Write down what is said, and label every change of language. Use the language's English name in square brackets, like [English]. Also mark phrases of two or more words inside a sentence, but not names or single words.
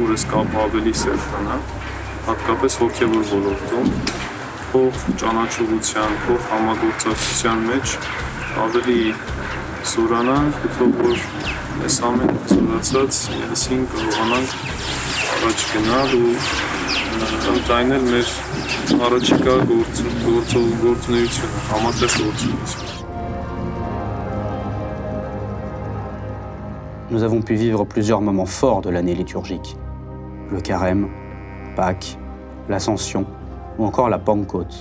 [Armenian] որ այս կապը ավելի սերտանա, հատկապես հոգևոր ոլորտում, փոխ ճանաչողության, փոխ համագործակցության մեջ ավելի զորանանք, ու որ այս ամեն զորացած միասին կարողանանք առաջ գնալ ու ընդայնել մեր առաջիկա գործունեությունը, համատեղ գործունեությունը. [French] Nous avons pu vivre plusieurs moments forts de l'année liturgique. Le carême, Pâques, l'Ascension ou encore la Pentecôte.